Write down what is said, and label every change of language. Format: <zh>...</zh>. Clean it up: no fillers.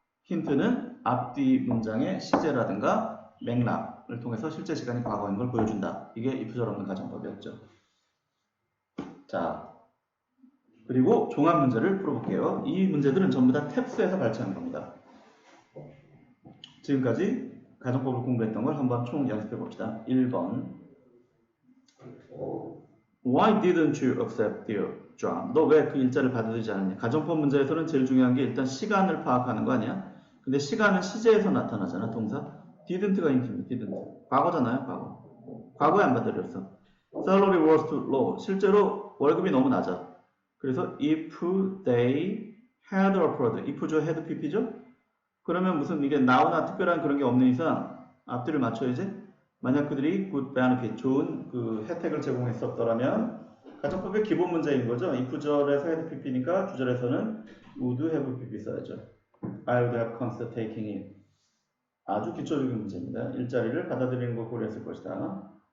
<ko>힌트는 앞뒤 문장의 시제라든가 맥락을 통해서 실제 시간이 과거인 걸 보여준다. 이게 이프절 없는 가정법이었죠. 자, 그리고 종합 문제를 풀어볼게요. 이 문제들은 전부 다 탭스에서 발췌한 겁니다. 지금까지 가정법을 공부했던 걸 한번 총 연습해 봅시다.</ko> <en>1번 Why didn't you accept the job?</en> <ko>너 왜 그 일자를 받아들이지 않았냐? 가정법 문제에서는 제일 중요한 게 일단 시간을 파악하는 거 아니야? 근데 시간은 시제에서 나타나잖아, 동사. didn't가 힌트입니다. didn't. 과거잖아요, 과거. 과거에 안 받아들였어.</ko> <en>Salary was too low.</en> <ko>실제로 월급이 너무 낮아. 그래서</ko> <en>if they had offered,</en> <ko>if죠, had pp죠? 그러면 무슨 이게 now나 특별한 그런 게 없는 이상 앞뒤를 맞춰야지. 만약 그들이</ko> <en>good benefit,</en> <ko>좋은 그 혜택을 제공했었더라면 가정법의 기본 문제인 거죠. if절에서 had pp니까 주절에서는 would have pp 써야죠.</ko> <en>I would have considered taking it.</en> <ko>아주 기초적인 문제입니다. 일자리를 받아들이는 걸 고려했을 것이다.</ko>